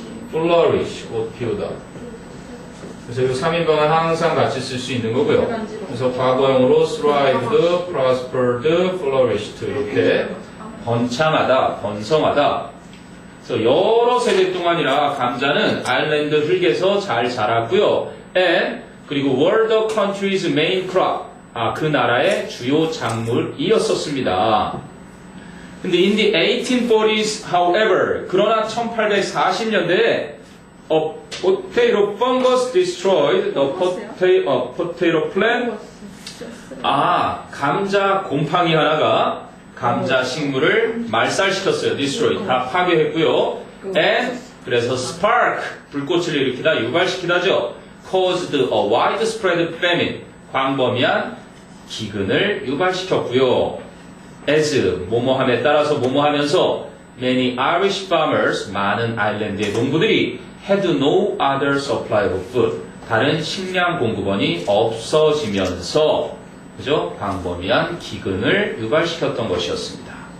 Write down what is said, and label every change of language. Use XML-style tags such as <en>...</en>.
<ko>flourish, 꽃 피우다. 그래서 이 3인방은 항상 같이 쓸 수 있는 거고요. 그래서 과거형으로</ko> <en>thrived, prospered, flourished</en> <ko>이렇게 번창하다, 번성하다. 그래서 여러 세대 동안이라 감자는 아일랜드 흙에서 잘 자랐고요.</ko> <en>and 그리고 were the country's main crop.</en> <ko>그 나라의 주요 작물이었었습니다. 근데</ko> <en>in the 1840s, however,</en> <ko>그러나 1840년대에</ko> <en>a potato fungus destroyed the potato plant.</en> <ko>감자 곰팡이 하나가 감자 식물을 말살시켰어요. destroy, 다 파괴했고요. and 그래서 spark, 불꽃을 일으키다, 유발시키다죠.</ko> <en>caused a widespread famine,</en> <ko>광범위한 기근을 유발시켰고요. as, 뭐뭐함에 따라서 뭐뭐하면서</ko> <en>many Irish farmers,</en> <ko>많은 아일랜드의 농부들이</ko> <en>had no other supply of food,</en> <ko>다른 식량 공급원이 없어지면서 그죠? 광범위한 기근을 유발시켰던 것이었습니다.</ko>